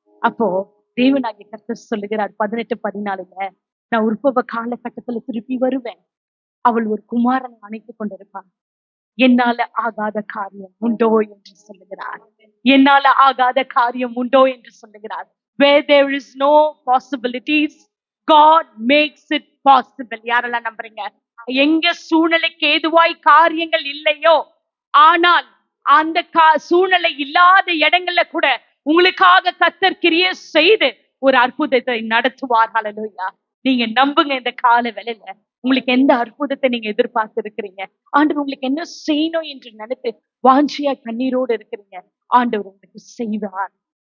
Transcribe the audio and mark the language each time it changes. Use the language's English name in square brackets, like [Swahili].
[Tamil] அப்போ தேவனாகிய கர்த்தர் சொல்லுகிறார் 18:14, நான் உற்பவ காலகட்டத்துல திருப்பி வருவேன், அவள் ஒரு குமாரனை அணைத்துக் கொண்டிருப்பாள், என்னால ஆகாத காரியம் உண்டோ என்று சொல்லுகிறார். என்னால ஆகாத காரியம் உண்டோ என்று சொல்லுகிறார். [English] Where there is no possibilities, God makes it possible. [Tamil] யாரெல்லாம் நம்புறீங்க? எங்க சூழ்நிலைக்கு ஏதுவாய் காரியங்கள் இல்லையோ, ஆனால் அந்த சூழ்நிலை இல்லாத இடங்கள்ல கூட உங்களுக்காக கர்த்தர் கிரியை செய்து ஒரு அற்புதத்தை நடத்துவார். ஹல்லேலூயா. நீங்க நம்புங்க. இந்த கால வேளையில உங்களுக்கு எந்த அற்புதத்தை நீங்க எதிர்பார்த்து இருக்கிறீங்க, ஆண்டவர் உங்களுக்கு என்ன செய்யணும் என்று நினைத்து வாஞ்சியா கண்ணீரோடு இருக்கிறீங்க, ஆண்டவர் உங்களுக்கு செய்வார்.